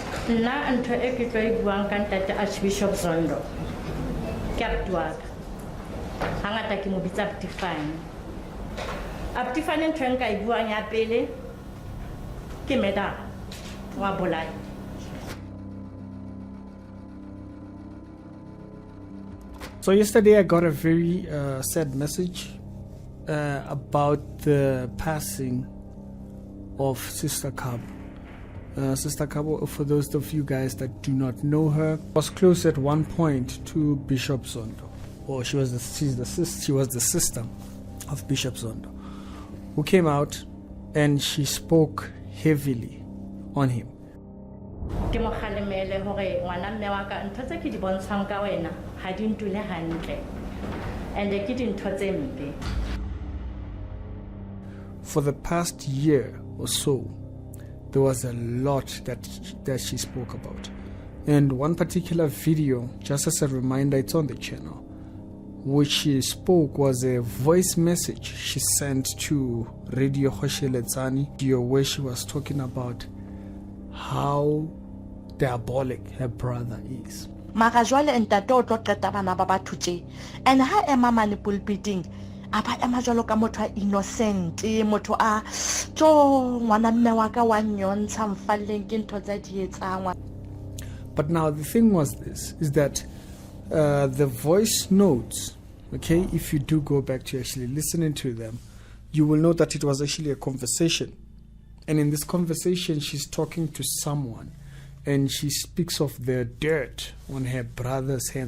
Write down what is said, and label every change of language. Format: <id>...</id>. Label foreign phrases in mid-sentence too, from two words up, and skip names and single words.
<st>Nna ntho e ke tlo e buang ka ntate Archbishop Zondo ke abuti wa ka. Hangata ke mo bitsa abuti Fane. Abuti Fane ntho e nka e buang ya pele ke meda wa bolai.</st> <en>So yesterday I got a very sad message about the passing of sisKhabo. sisKhabo, for those of you guys that do not know her, was close at one point to Bishop Zondo, or she was the sister of Bishop Zondo, who came out and she spoke heavily on him.</en> <st>Ke mo khalemele hore ngwana mme wa ka ntho tse ke di bontshang ka wena ha di ntule hantle and ke dintho tse mpe.</st> <en>For the past year or so, there was a lot that she spoke about. And one particular video, just as a reminder, it's on the channel, which she spoke was a voice message she sent to Radio ChurchRealitycheck, where she was talking about how diabolic her brother is.</en> <st>Mara jwale ntate o tlo qeta bana ba batho tje, and ha ema mane pulpiting aba ema jwalo ka motho a innocent, motho a tjo ngwana mme wa ka wa nyontsha mfalleng ke ntho tsa di etsang.</st> <en>But now the thing was this, is that the voice notes, okay, if you do go back to actually listening to them, you will know that it was actually a conversation. And in this conversation, she's talking to someone, and she speaks of the dirt on her brother's hands.</en>